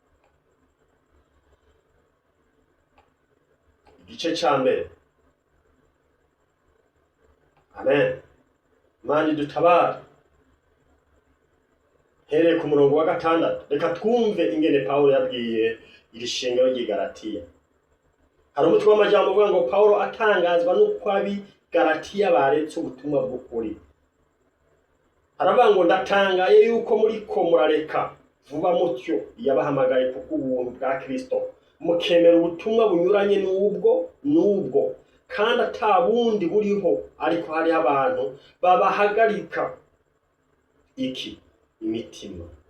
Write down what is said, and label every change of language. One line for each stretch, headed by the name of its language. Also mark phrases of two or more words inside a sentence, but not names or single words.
Rundi: Igice ca mbere Amen. Imana idutabare. Hereye ku murongo wa 6 reka twumve ingene Pawulo yabwiye iri shengero ry'i Galatiya. Hari umutwe w'amajambo uvuga ngo Pawulo atangazwa n'uko abi Galatiya baretse ubutumwa bw'ukuri. Haravuga ngo ndatangaye yuko muri ko murareka vuba mutyo yabahamagaye kuko ubuntu bwa Kristo mukemera ubutumwa bunyuranye n'ubwo kandi atabundi buriho, ariko hari abantu babahagarika imitima